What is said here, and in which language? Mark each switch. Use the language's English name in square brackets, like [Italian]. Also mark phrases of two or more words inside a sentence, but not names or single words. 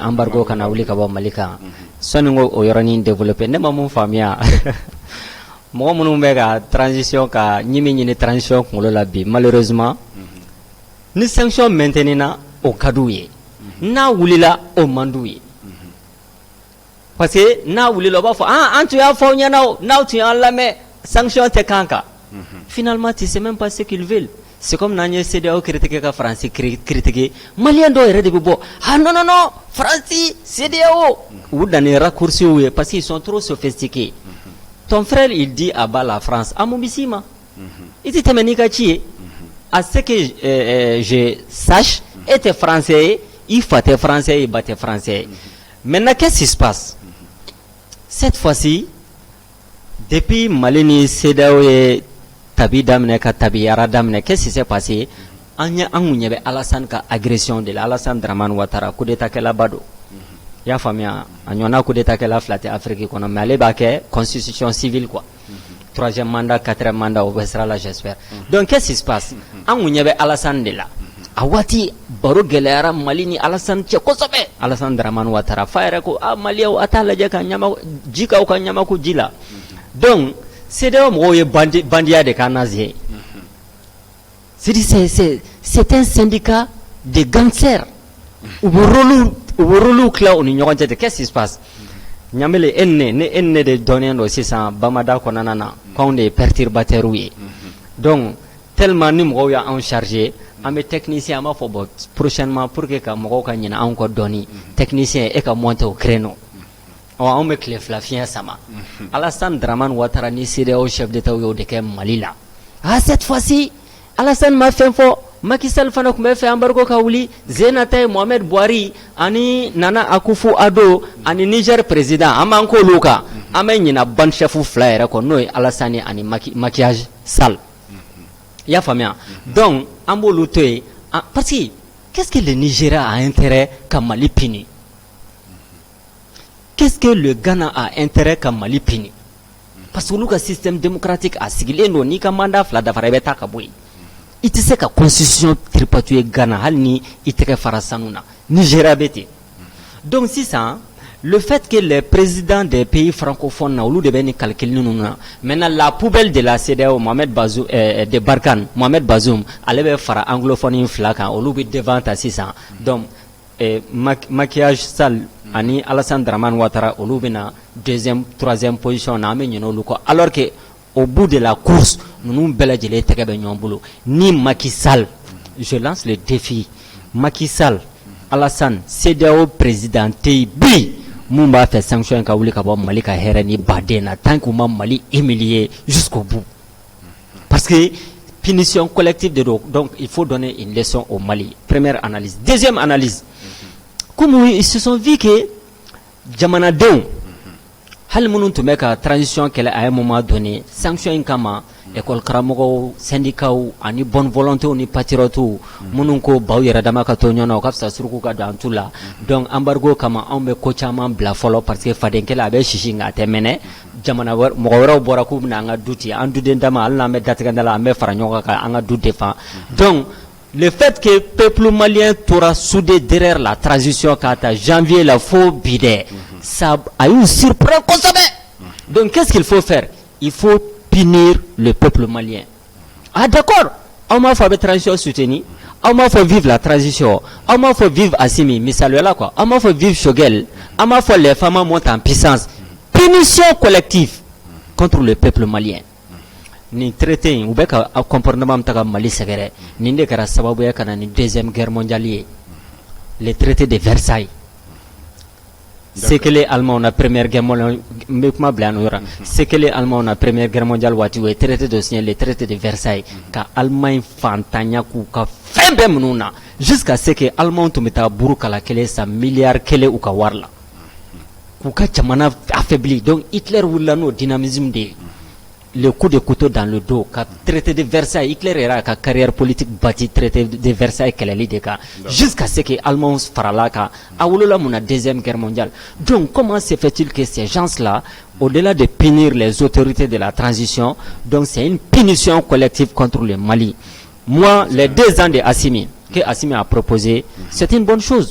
[Bambara] embargo kana wuli ka bɔ Mali kan sɔni ko o yɔrɔnin développer ne ma mun faamuya mɔgɔ minnu bɛ ka transition ka ɲimi transition kunkolo la bi malheureusement ni sanction maintenina o ka d'u ye n'a wulila o man d'u ye parce que n'a wulila o b'a fɔ an tun y'a fɔ aw ɲɛna o n'aw tun y'an lamɛn sanction tɛ k'an kan [French] finalement tu sais même pas ce qu'ils veulent. C'est comme [Bambara] n'an ye CEDEAO critiquer ka France critiquer malien dɔw yɛrɛ de bɛ bɔ non France CEDEAO u danni raccourci ye [French] parce qu'ils sont trop sophistiqués. Ton frère il dit à bas la France [Bambara] a mun bɛ s'i ma i tɛ tɛmɛ n'i ka ci ye [French] à ce que je sache [Bambara] e tɛ français ye i fa tɛ français ye i ba tɛ français ye [French] maintenant qu'est-ce qui se passe cette fois-ci depuis [Bambara] Mali ni CEDEAO ye tabi daminɛ ka tabiyara daminɛ [French] qu'est-ce qui s'est passé [Bambara] an kun ɲɛ bɛ Alassane ka [French] agression de la [Bambara] Alassane Dramane Ouattara [French] coup d'état [Bambara] kɛlaba don i y'a faamuya a ɲɔgɔnna [French] coup d'état [Bambara] kɛla fila tɛ Afrique kɔnɔ mais ale b'a kɛ [French] constitution civile quoi 3e mandat 4e mandat [Bambara] o bɛ sira la [French] j'espère donc qu'est-ce qui se passe [Bambara] an kun ɲɛ bɛ Alassane de la a waati baro gɛlɛyara Mali ni Alassane cɛ kosɛbɛ Alassane Dramane Ouattara fa yɛrɛ ko maliyɛnw a t'a lajɛ ka ji k'aw ka ɲamaku ji la donc CEDEAO mɔgɔw ye bandiya de k'an naze [French] c'est un syndicat de gangsters [Bambara] u bɛ rôle tila u ni ɲɔgɔn cɛ [French] qu'est-ce qui se passe [Bambara] ɲamele e ne de dɔnnen don sisan Bamada kɔnɔna na k'anw de ye perturbateurs ye [French] donc tellement [Bambara] ni mɔgɔw y'anw chargé an bɛ technicien an b'a fɔ [French] bon prochainement pour que [Bambara] ka mɔgɔw ka ɲinɛ anw kɔ dɔɔni technicien e ka [French] monter au créneau [Bambara] anw bɛ tile fila fiɲɛ sama Alassane Dramane Ouattara ni CEDEAO [French] chef d'État [Bambara] y'o de kɛ Mali la [French] cette fois-ci [Bambara] Alassane ma fɛn fɔ Macky Sall fana tun bɛ fɛ embargo ka wuli Zénata Mohamed Buhari ani Nana Akufo-Addo ani Niger président an b'an k'olu kan an bɛ ɲinɛ ban chef fila yɛrɛ kɔ n'o ye Alassane ani Macky Sall i y'a faamuya donc an b'olu to yen [French] parce que qu'est-ce que le Nigeria a intérêt [Bambara] ka Mali pini [French] qu'est-ce que le Ghana a intérêt [Bambara] ka Mali pini [French] parce que [Bambara] olu ka [French] système démocratique [Bambara] a sigilen don n'i ka mandat fila dafara i bɛ taa ka bɔ yen i tɛ se ka constitution tripatouiller Ghana hali ni i tɛgɛ fara sanu na Nigeria bɛ ten donc sisan [French] le fait que les présidents des pays francophones [Bambara] na olu de bɛ ni calcul ninnu na [French] maintenant la poubelle de la CEDEAO Mohamed Bazoum [Bambara] de Barkhane Mohamed Bazoum ale bɛ fara anglophone fila kan olu bɛ devant ta sisan donc Macky Sall ani Alassane Dramane Ouattara olu bɛna 2e 3e position na an bɛ ɲinɛ olu kɔ [French] alors que au bout de la course [Bambara] ninnu bɛɛ lajɛlen tɛgɛ bɛ ɲɔgɔn bolo ni Macky Sall [French] je lance le défi [Bambara] Macky Sall Alassane CEDEAO président tɛ yen bi mun b'a fɛ sanction ka wuli ka bɔ Mali ka hɛrɛ ni baden na [French] tant que [Bambara] u ma Mali humilier [French] jusqu'au bout parce que punition collective de donc il faut donner une leçon au Mali première analyse deuxième analyse comme ils se sont vus que [Bambara] jamanadenw hali minnu tun bɛ ka transition kɛlɛ [French] à un moment donné [Bambara] sanction in kama école karamɔgɔw syndicats ani [French] bonne volonté [Bambara] ni patriotes minnu ko baw yɛrɛ dama ka to ɲɔgɔn na o ka fisa suruku ka don an tu la donc embargo kama anw bɛ ko caman bila fɔlɔ [French] parce que [Bambara] fadenkɛla a bɛ sisi nka a tɛ mɛnɛ jamana mɔgɔ wɛrɛw bɔra k'u bɛna an ka du ci an duden dama hali n'an bɛ datigɛda la an bɛ fara ɲɔgɔn kan an ka du défend donc [French] le fait que peuple malien [Bambara] tora soudé [French] derrière la transition [Bambara] k'a ta [French] janvier [Bambara] la fo bi dɛ [French] ça a eu surpris kosɛbɛ donc qu'est-ce qu'il faut faire il faut punir le peuple malien d'accord [Bambara] aw m'a fɔ a bɛ transition soutenir aw m'a fɔ [French] vive la transition [Bambara] aw m'a fɔ vive Assimi misaliyala quoi aw m'a fɔ vive Choguel aw m'a fɔ [French] les femmes montent en puissance punition collective contre le peuple malien [Bambara] ni traité in u bɛ ka comportement min ta ka Mali sɛgɛrɛ nin de kɛra sababuya ka na ni [French] 2e guerre mondiale [Bambara] ye [French] le traité de Versailles c'est que les Allemands na première guerre mondiale [Bambara] me kuma bila no yɔrɔ [French] c'est que les Allemands na première guerre mondiale [Bambara] waati u ye [French] traité de signer le traité de Versailles [Bambara] ka Allemagne fantanya k'u ka fɛn bɛɛ minnu na [French] jusqu'à ce que [Bambara] Allemands tun bɛ taa buru kala kelen san miliyari kelen u ka wari la k'u ka jamana affaibli donc Hitler wulila n'o dynamisme de ye [French] le coup de couteau dans le dos ka traité de Versailles [Bambara] Hitler yɛrɛ ka carrière politique bâti [French] traité de Versailles [Bambara] kɛlɛli de kan [French] jusqu'à ce que Allemands [Bambara] farala kan a wolola mun na [French] 2e guerre mondiale donc comment se fait-il que ces gens-là au-delà de punir les autorités de la transition donc c'est une punition collective contre le Mali moi les 2 ans de Assimi que Assimi a proposé, c'est une bonne chose.